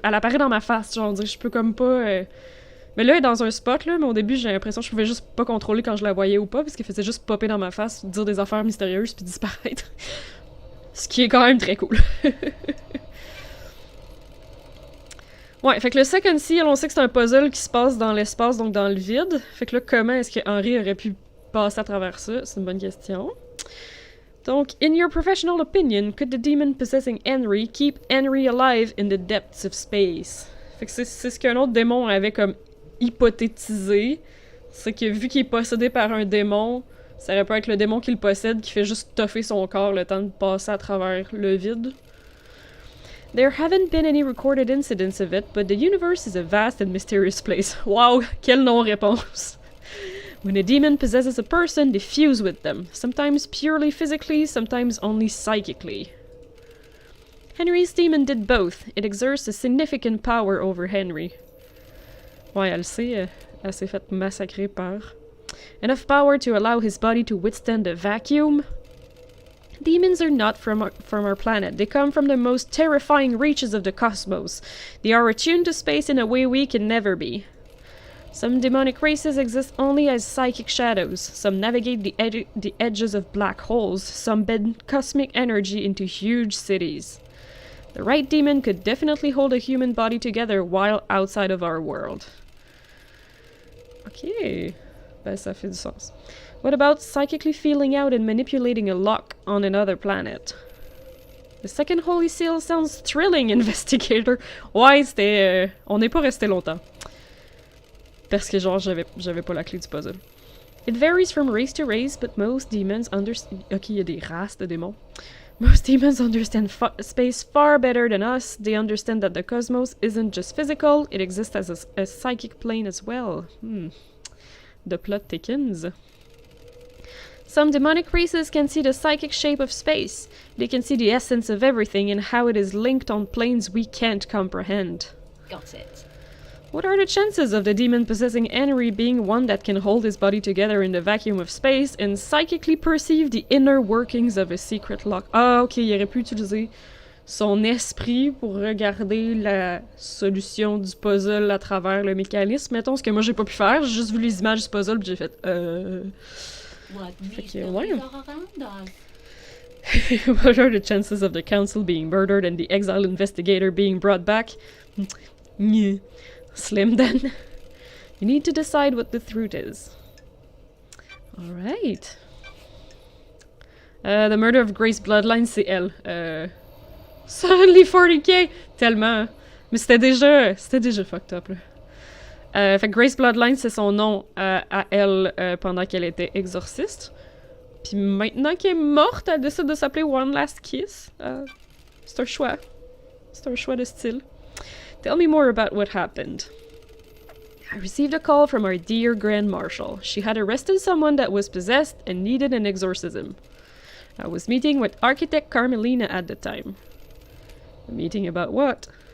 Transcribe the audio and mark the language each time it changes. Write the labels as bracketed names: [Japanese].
[French] Elle apparaît dans ma face, genre, on dirait, je peux comme pas... Mais là, elle est dans un spot, là, mais au début, j'ai l'impression que je pouvais juste pas contrôler quand je la voyais ou pas, parce qu'elle faisait juste popper dans ma face, dire des affaires mystérieuses, puis disparaître. Ce qui est quand même très cool. Ouais, fait que le second seal, on sait que c'est un puzzle qui se passe dans l'espace, donc dans le vide. Fait que là, comment est-ce que Henry aurait pu passer à travers ça? C'est une bonne question. [English] Donc, in your professional opinion, could the demon possessing Henry keep Henry alive in the depths of space? [French] Fait que c'est ce qu'un autre démon avait comme hypothétisé. C'est que vu qu'il est possédé par un démon, ça aurait pu être le démon qui le possède qui fait juste toffer son corps le temps de passer à travers le vide. [English] There haven't been any recorded incidents of it, but the universe is a vast and mysterious place. [French] Wow, quelle non-réponse! [English] When a demon possesses a person, they fuse with them, sometimes purely physically, sometimes only psychically. Henry's demon did both. It exerts a significant power over Henry. [French] Ouais, elle sait, elle s'est faite massacrer par... [English] Enough power to allow his body to withstand the vacuum. Demons are not from our planet. They come from the most terrifying reaches of the cosmos. They are attuned to space in a way we can never be. Some demonic races exist only as psychic shadows. Some navigate the edges of black holes. Some bend cosmic energy into huge cities. The right demon could definitely hold a human body together while outside of our world. Ok. [French] Ben, ça fait du sens. [English] What about psychically feeling out and manipulating a lock on another planet? The second Holy Seal sounds thrilling, investigator. [French] Ouais, c'était... on n'est pas resté longtemps. Parce que genre, j'avais pas la clé du puzzle. [English] It varies from race to race, but most demons understand... [French] Ok, il y a des races de démons. [English] Most demons understand space far better than us. They understand that the cosmos isn't just physical, it exists as a psychic plane as well. The plot thickens. Some demonic races can see the psychic shape of space. They can see the essence of everything and how it is linked on planes we can't comprehend. Got it. What are the chances of the demon possessing Henry being one that can hold his body together in the vacuum of space and psychically perceive the inner workings of a secret lock? [French] Ah, ok, il aurait pu utiliser son esprit pour regarder la solution du puzzle à travers le mécanisme. Mettons, ce que moi j'ai pas pu faire, j'ai juste vu les images du puzzle pis j'ai fait [English] What [French] que, [English] mysteries [French] ouais. [English] are around us? What are the chances of the council being murdered and the exiled investigator being brought back? Nyeh. Slim then. You need to decide what the truth is. Alright. The murder of Grace Bloodline, [French] c'est elle. [English] Suddenly 40k! [French] Tellement. Mais c'était déjà fucked up, là. Fait que Grace Bloodline, c'est son nom à elle pendant qu'elle était exorciste. Puis maintenant qu'elle est morte, elle décide de s'appeler One Last Kiss. C'est un choix. C'est un choix de style. [English] Tell me more about what happened. I received a call from our dear Grand Marshal. She had arrested someone that was possessed and needed an exorcism. I was meeting with architect Carmelina at the time. A meeting about what?